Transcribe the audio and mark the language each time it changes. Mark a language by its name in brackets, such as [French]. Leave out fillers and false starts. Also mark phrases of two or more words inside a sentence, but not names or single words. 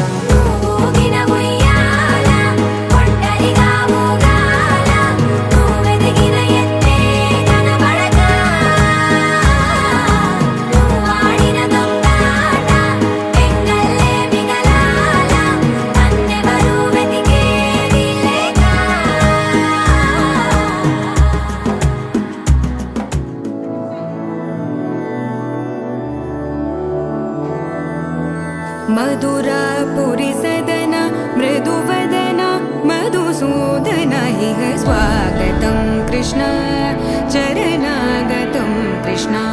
[Telugu] ఊగిన ఉయ్యాల ఒంటరిగా ఊగాల నువ్వెదిగిన ఎత్తే కనబడక నువ్వాడిన దొంగాట పెంగల్లే మిగలాల నన్నెవరూ వెతికేది లేక. [Sanskrit] मधुरापुरी सदन मृदुवदन मधुसूदन इह स्वागतं कृष्ण चरणागतं कृष्ण.